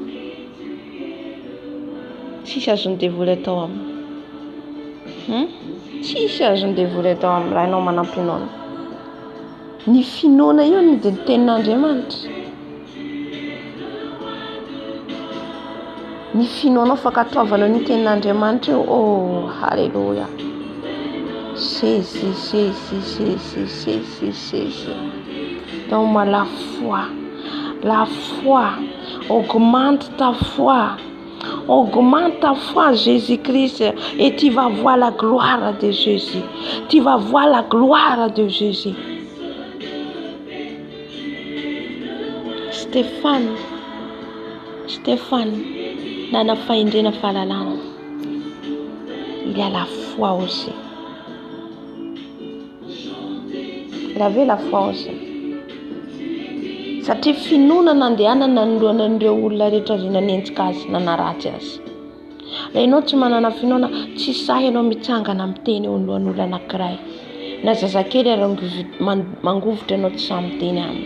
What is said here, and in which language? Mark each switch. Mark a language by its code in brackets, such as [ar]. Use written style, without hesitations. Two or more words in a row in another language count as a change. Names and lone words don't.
[mg] Tsisy azon'ny devoly atao aminy. Tsisy azon'ny devoly atao aminy raha ianao manam-pinoana. Ny finoana io ny dia ny tenin'Andriamanitra. Ny finoanao fankatoavanao ny tenin'Andriamanitra io. [fr] Oh, alléluia. C'est. Donc la foi augmente ta foi, Augmente ta foi, Jésus-Christ, et tu vas voir la gloire de Jésus. Tu vas voir la gloire de Jésus. Stéphane, [mg] nana faindrena fahalalana. [fr] Il y a la foi aussi. Il avait la foi aussi. [mg] Satria finoana andehanana noloanan'ireo olona rehetra izay nanenjika azy nanaratsy azy. Raha ianao tsy manana finoana, tsy sahy ianao mitsangana miteny eo alohan'olona anankiray. Na zazakely ary mangovotra ianao tsy sahy miteny aminy.